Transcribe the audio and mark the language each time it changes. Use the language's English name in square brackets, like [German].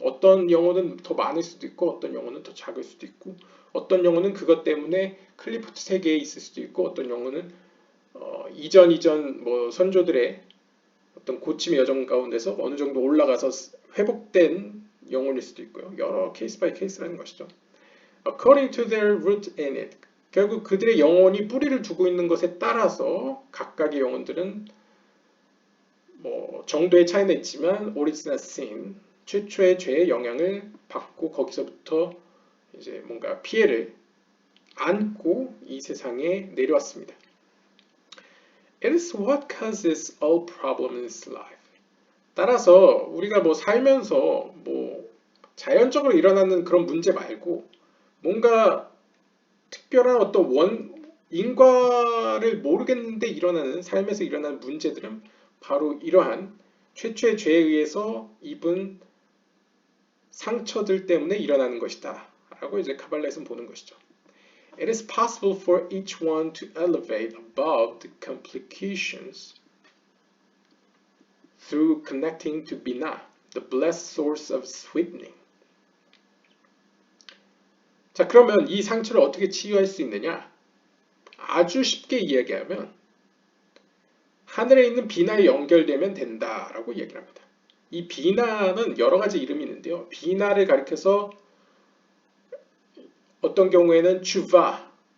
[Korean] 어떤 영혼은 더 많을 수도 있고 어떤 영혼은 더 작을 수도 있고 어떤 영혼은 그것 때문에 클리포트 세계에 있을 수도 있고 어떤 영혼은 이전 선조들의 어떤 고침의 여정 가운데서 어느 정도 올라가서 회복된 영혼일 수도 있고요. 여러 케이스 바이 케이스라는 것이죠. [English] According to their root in it. [Korean] 결국 그들의 영혼이 뿌리를 두고 있는 것에 따라서 각각의 영혼들은 정도의 차이는 있지만 오리지널 sin, 최초의 죄의 영향을 받고 거기서부터 이제 뭔가 피해를 안고 이 세상에 내려왔습니다. [English] It is what causes all problems in life. [Korean] 따라서 우리가 살면서 자연적으로 일어나는 그런 문제 말고 뭔가 특별한 어떤 인과를 모르겠는데 일어나는 삶에서 일어나는 문제들은 바로 이러한 최초의 죄에 의해서 입은 상처들 때문에 일어나는 것이다 라고 이제 카발라에서는 보는 것이죠. [English] It is possible for each one to elevate above the complications through connecting to Bina, the blessed source of sweetening. [Korean] 자, 그러면 이 상처를 어떻게 치유할 수 있느냐? 아주 쉽게 이야기하면 하늘에 있는 비나에 연결되면 된다라고 얘기를 합니다. 이 비나는 여러 가지 이름이 있는데요. 비나를 가리켜서 어떤 경우에는 주바,